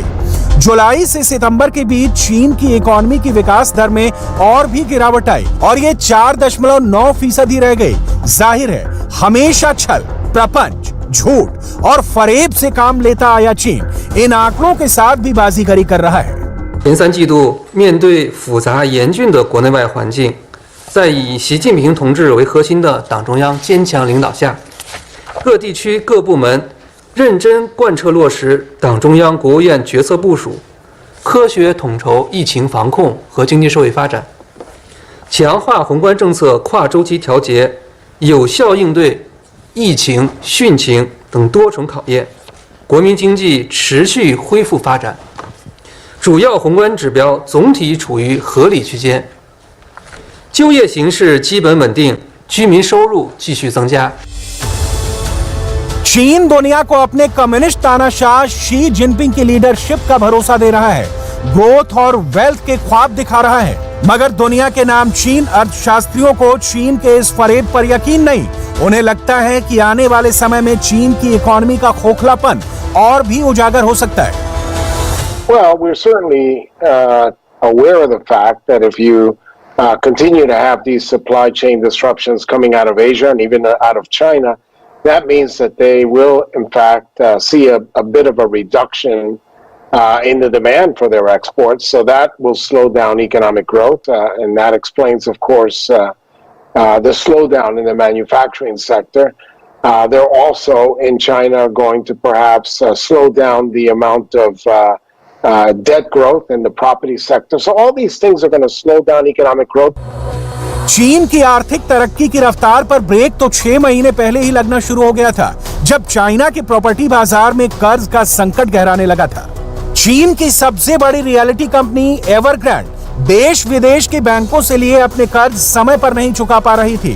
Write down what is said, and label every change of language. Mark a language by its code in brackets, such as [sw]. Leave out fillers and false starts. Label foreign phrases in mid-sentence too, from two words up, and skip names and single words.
[hi] जुलाई से सितंबर के बीच चीन की इकोनॉमी की विकास दर में और भी गिरावट आई और ये 4.9% ही रह गई। जाहिर है, हमेशा छल, प्रपंच, झूठ और फरेब से काम लेता आया चीन इन आंकड़ों के साथ भी बाजीगरी कर रहा है। [zh] 前3季度面对复杂严峻的国内外环境，在以习近平同志为核心的党中央坚强领导下，各地区各部门认真贯彻落实党中央、国务院决策部署，科学统筹疫情防控和经济社会发展，强化宏观政策跨周期调节，有效应对疫情、汛情等多重考验，国民经济持续恢复发展。主要宏观指标总体处于合理区间，就业形势基本稳定，居民收入继续增加。 [hi] चीन दुनिया को अपने कम्युनिस्ट तानाशाह शी जिनपिंग की लीडरशिप का भरोसा दे रहा है, ग्रोथ और वेल्थ के ख्वाब दिखा रहा है, मगर दुनिया के नाम चीन अर्थशास्त्रियों को चीन के इस फरेब पर यकीन नहीं। उन्हें लगता है कि आने वाले समय में चीन की इकोनॉमी का खोखलापन और भी उजागर हो सकता है। [en] Well, we're certainly aware of the fact that if you continue to have these supply chain disruptions coming out of Asia and even out of China, that means that they will, in fact, see a bit of a reduction in the demand for their exports. So that will slow down economic growth, and that explains, of course, the slowdown in the manufacturing sector. They're also in China going to perhaps slow down the amount of debt growth in the property sector. So all these things are going to slow down economic growth. [hi] चीन की आर्थिक तरक्की की रफ्तार पर ब्रेक तो 6 महीने पहले ही लगना शुरू हो गया था, जब चाइना के प्रॉपर्टी बाजार में कर्ज का संकट गहराने लगा था। चीन की सबसे बड़ी [en] reality company [hi] एवरग्रांड देश विदेश के बैंकों से लिए अपने कर्ज समय पर नहीं चुका पा रही थी।